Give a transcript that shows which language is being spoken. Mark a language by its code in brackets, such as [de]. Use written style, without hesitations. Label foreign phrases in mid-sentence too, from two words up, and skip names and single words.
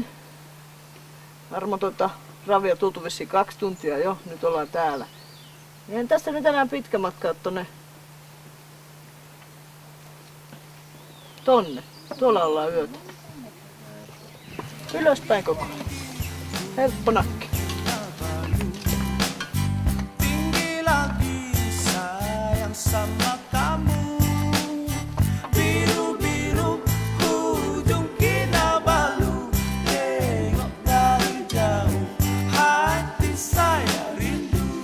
[fi] Varmaan ravia tultu vissiin 2 tuntia jo, nyt ollaan täällä. Eihän tästä nyt enää pitkä matka tonne. Tuolla ollaan yötä. Ylöspäin koko ajan. Helppo nakki. [ms] Sama kamu biru-biru ujung Kinabalu, tengok dari jauh hati saya rindu